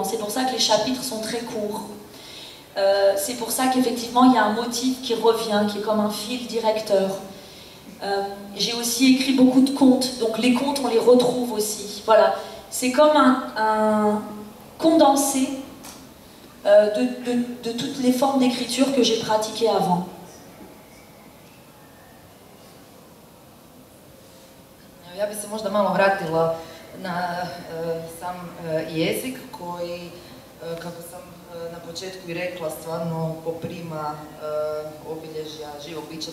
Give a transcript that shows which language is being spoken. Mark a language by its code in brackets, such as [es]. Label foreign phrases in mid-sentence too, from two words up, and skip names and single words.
[fr] C'est pour ça que les chapitres sont très courts. C'est pour ça qu'effectivement il y a un motif qui revient, qui est comme un fil directeur. J'ai aussi écrit beaucoup de contes, donc les contes on les retrouve aussi. Voilà, c'est comme un condensé de toutes les formes d'écriture que j'ai pratiquées avant. [hr] Ja bi se možda malo vratila na sam jezik koji, kako sam na početku i rekla, stvarno poprima obilježja živog bića.